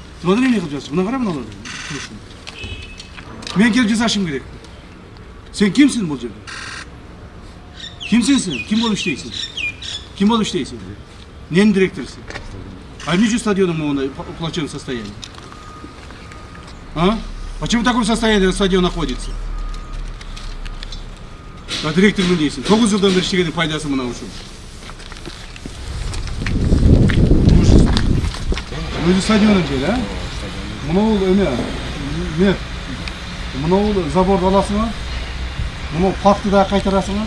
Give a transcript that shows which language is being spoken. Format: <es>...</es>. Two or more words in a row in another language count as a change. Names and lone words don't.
<ky>Смотри, не кылып жатсың. Мына кара мыналарды. Мен келип жасашым керек. Сен кимсиң бул жерде? Кимсиң сен? Ким болуп иштейсиң? Ким болуп иштейсиң? Ненин директорусуң? А эмне үчүн стадиондун моундай</ky> <ru>плачевном состоянии?</ru> <ky>А?</ky> <ru>Почему в таком состоянии стадион находится?</ru> <ky>А директормун дейсиң. 9 жылдан бери иштегендин пайдасы мына ушул. Өзү стадиондун жери, а? Мына эме, нет. Мына заборду аласыңар. Мына паркты да кайтарасыңар.</ky>